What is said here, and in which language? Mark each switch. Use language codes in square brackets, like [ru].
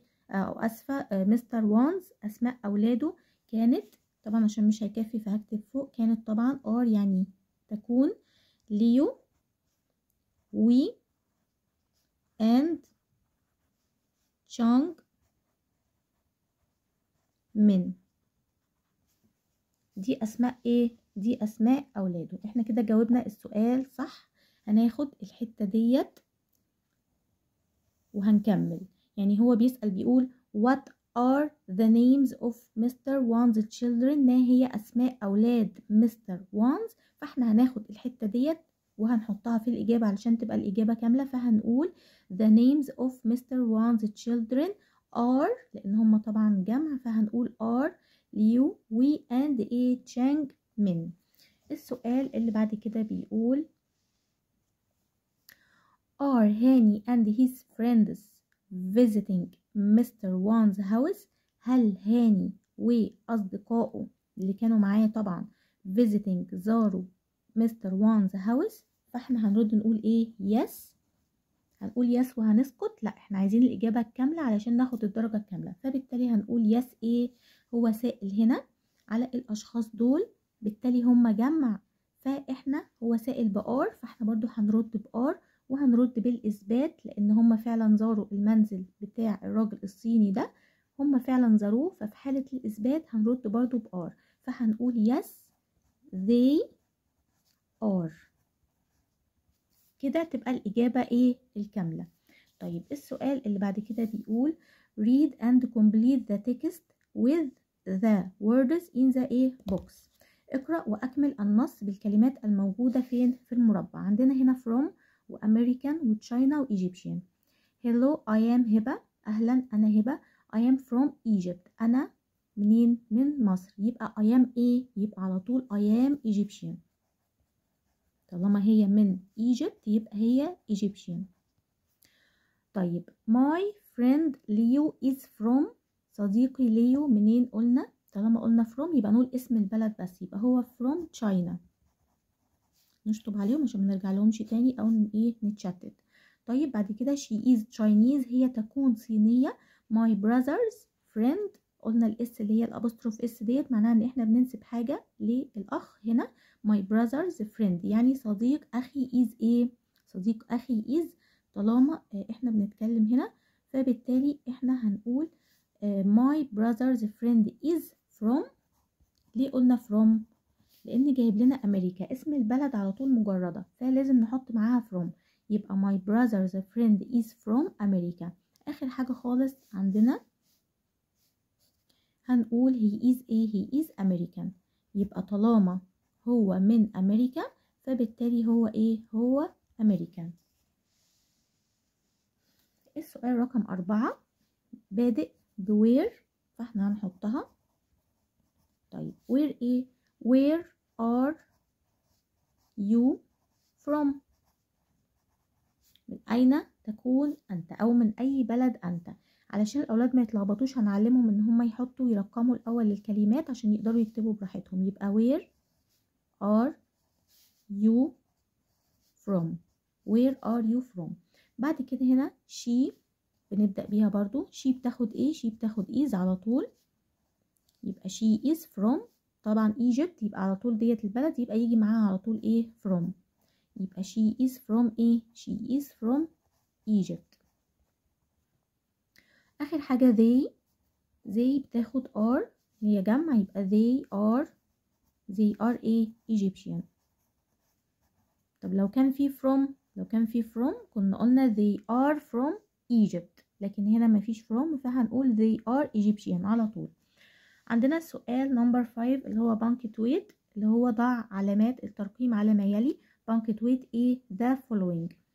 [ar] أو أسفة مستر وانز، أسماء أولاده كانت طبعا عشان مش هيكفي فهكتب فوق كانت طبعا are يعني تكون ليو وي and تشانج من، دي أسماء دي أسماء أولاده. احنا كده جاوبنا السؤال صح، هناخد الحتة ديت وهنكمل. يعني هو بيسأل بيقول [en] what are the names of Mr. Wan's children، [ar] ما هي أسماء أولاد مستر وانز، فاحنا هناخد الحتة ديت وهنحطها في الإجابة علشان تبقى الإجابة كاملة، فهنقول [en] the names of Mr. Wan's children are، [ar] لأن هم طبعا جمع فهنقول are ليو وي and تشانج من. السؤال اللي بعد كده بيقول [en] are Hani and his friends visiting Mr. Wan's house، [ar] هل هاني وأصدقائه اللي كانوا معاه طبعا visiting زاروا Mr. Wan's house، فاحنا هنرد نقول yes، هنقول yes وهنسكت، لا احنا عايزين الإجابة الكاملة علشان ناخد الدرجة الكاملة، فبالتالي هنقول yes هو سائل هنا على الأشخاص دول، بالتالي هم جمع فاحنا هو سائل بآر، فاحنا برضو هنرد بآر وهنرد بالإثبات لأن هم فعلا زاروا المنزل بتاع الراجل الصيني ده، هم فعلا زاروه، ففي حالة الإثبات هنرد برضو بآر، فهنقول [en] yes they are، [ar] كده تبقى الإجابة الكاملة. طيب السؤال اللي بعد كده بيقول [en] read and complete the text with the words in the box، [ar] اقرأ وأكمل النص بالكلمات الموجودة فين في المربع. عندنا هنا from وأمريكان وتشاينا وإيجيبشن. [en] hello I am هبة، [ar] أهلا أنا هبة. [en] I am from Egypt، أنا [ar] منين؟ من مصر. يبقى I am ايه؟ يبقى على طول [en] I am Egyptian. [ar] طالما هي من Egypt يبقى هي Egyptian. طيب [en] my friend Leo is from. [ar] صديقي ليو منين قلنا؟ طالما قلنا from يبقى نقول اسم البلد بس، يبقى هو [en] from China. [ar] نشطب عليهم عشان ما نرجع لهمش تاني او ايه نتشتت. طيب بعد كده [en] she is Chinese، [ar] هي تكون صينية. [en] my brother's friend، [ar] قلنا الاس اللي هي الابوستروف اس ديت معناها ان احنا بننسب حاجة للاخ. هنا [en] my brother's friend [ar] يعني صديق اخي is ايه؟ صديق اخي is. طالما احنا بنتكلم هنا فبالتالي احنا هنقول [en] my brother's friend is from. [ar] ليه قلنا from؟ لان جايب لنا امريكا، اسم البلد على طول مجردة فلازم نحط معاها from. يبقى [en] my brother's friend is from America. [ar] اخر حاجة خالص عندنا هنقول he is ايه؟ [en] he is American. [ar] يبقى طالما هو من امريكا فبالتالي هو ايه؟ هو American. السؤال رقم 4 بادئ بwhere فاحنا هنحطها. طيب where ايه؟ [en] where are you from؟ [ar] من أين تكون أنت أو من أي بلد أنت. علشان الأولاد ما يتلخبطوش هنعلمهم إن هم يحطوا يرقموا الأول الكلمات عشان يقدروا يكتبوا براحتهم. [en] يبقى where are you from؟ where are you from؟ [ar] بعد كده هنا [en] she [ar] بنبدأ بيها برضو. she بتاخد ايه؟ she بتاخد is على طول. يبقى [en] she is from [ar] طبعا Egypt، يبقى على طول ديت البلد يبقى يجي معاها على طول ايه؟ from. يبقى [en] she is from ايه؟ she is from Egypt. [ar] اخر حاجة they بتاخد are اللي هي جمع، يبقى [en] they are [ar] ايه؟ Egyptian. طب لو كان في from كنا قلنا [en] they are from Egypt، [ar] لكن هنا مفيش from فهنقول [en] they are Egyptian [ar] على طول. عندنا السؤال نمبر 5 اللي هو punctuate، اللي هو ضع علامات الترقيم على ما يلي. [en] punctuate ايه؟ the following.